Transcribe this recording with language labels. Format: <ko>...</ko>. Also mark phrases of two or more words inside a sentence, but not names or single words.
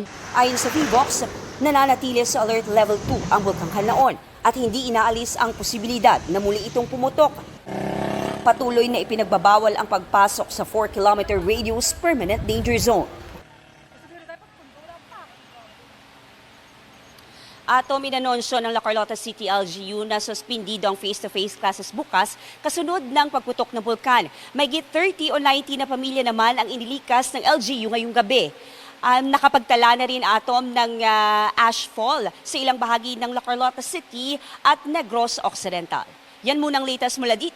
<tl>Ayon sa PHIVOX, nananatili sa alert level 2 ang Bulkang Canlaon at hindi inaalis ang posibilidad na muli itong pumutok. Patuloy na ipinagbabawal ang pagpasok sa 4-kilometer radius</tl> <en>permanent danger zone.</en> <tl>Atom, inanunsyo ng La Carlota City LGU na suspendido ang</tl> <en>face-to-face classes</en> <tl>bukas kasunod ng pagputok ng bulkan. May 30 o 90 na pamilya naman ang inilikas ng LGU ngayong gabi. Nakapagtala na rin Atom ng ashfall sa ilang bahagi ng La Carlota City at Negros Occidental. Yan munang latest mula dito.</tl>